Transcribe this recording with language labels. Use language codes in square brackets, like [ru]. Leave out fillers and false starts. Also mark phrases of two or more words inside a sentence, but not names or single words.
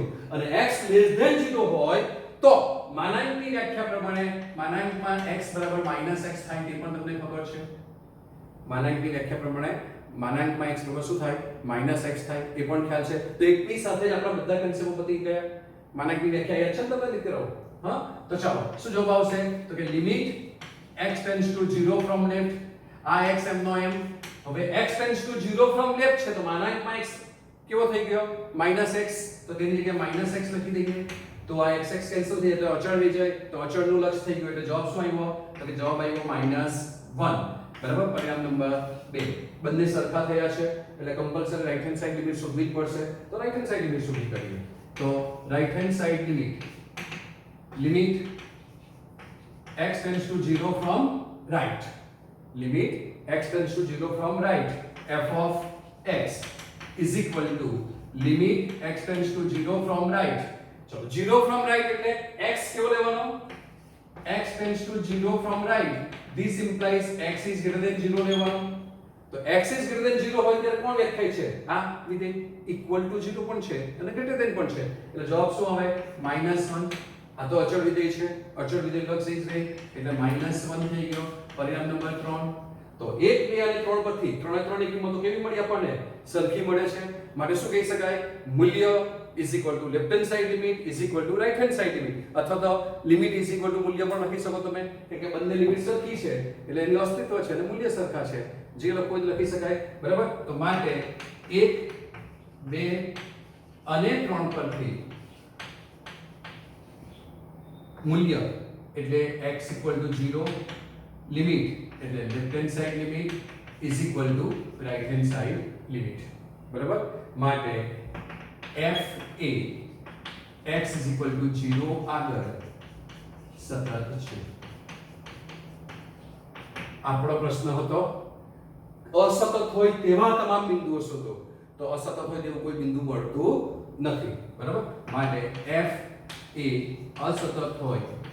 [gu] અને [en] x less than 0 [gu] હોય તો માનાંકની વ્યાખ્યા પ્રમાણે માનાંકમાં x બરાબર -x થાય તે પણ તમને ખબર છે માનાંકની વ્યાખ્યા પ્રમાણે માનાંકમાં x બરાબર શું થાય -x થાય એ પણ ખ્યાલ છે તો એકની સાથે જ આપણા બધા કન્સેપ્ટો પતી ગયા માનાંકની વ્યાખ્યા યાદ છે ને તમે મિત્રો હા તો ચાલો શું જવાબ આવશે તો કે [en] limit x tends to 0 from left [gu] આ x એમ નો એમ હવે [en] x tends to 0 from left [gu] છે તો માનાંકમાં x કેવો થઈ ગયો -x તો તેની જગ્યાએ -x લખી દઈએ તો આ x x કેન્સલ થઈ જાય તો અચળ રહી જાય તો અચળનું લક્ષ થઈ ગયું એટલે જવાબ શું આવ્યો તો કે જવાબ આવ્યો -1 બરાબર પરિણામ નંબર 2 બંને સરખા થયા છે એટલે કમ્પલસરી [en] right hand side limit [gu] શોધવી જ પડશે તો [en] right hand side limit [gu] શોધી કરીએ તો [en] right hand side લિમિટ x tends to 0 from right limit x tends to 0 from right f of x is equal to limit x tends to 0 from right ચલો 0 from right [gu] એટલે x કેવો લેવાનો [en] x tends to 0 from right this implies x is greater than 0 [gu] લેવાનો તો [en] x is greater than 0 [gu] હોય ત્યારે કોણ વ્યાખ્યાય છે આ વિધેય [en] equal to 0 [gu] પણ છે અને [en] greater than પણ [gu] છે એટલે જવાબ શું આવે -1 આ તો અચળ વિધેય છે અચળ વિધેય લક્ષ છે એટલે -1 થઈ ગયો પરિણામ નંબર 3 તો 1 2 અને 3 પરથી 3 ની કિંમતો કેવી મળી આપણને સરખી મળે છે માટે શું કહી શકાય મૂલ્ય [en] is equal to left hand side limit is equal to right hand side limit [gu] અથવા તો [en] limit is equal to [gu] મૂલ્ય પણ લખી શકો તમે કે બંને લિમિટ સરખી છે એટલે એનું અસ્તિત્વ છે અને મૂલ્ય સરખા છે જે લખો એ લખી શકાય બરાબર તો માટે 1 2 અને 3 પરથી મૂલ્ય એટલે x = 0 લિમિટ એટલે [en] left hand side limit is equal to right hand side limit [gu] બરાબર માટે f એ x = 0 આગળ સતત છે આપણો પ્રશ્ન હતો અસતત હોય તેવા તમામ બિંદુઓ શોધો તો અસતત હોય તેવું કોઈ બિંદુ મળતું નથી બરાબર માટે f એ અસતત હોય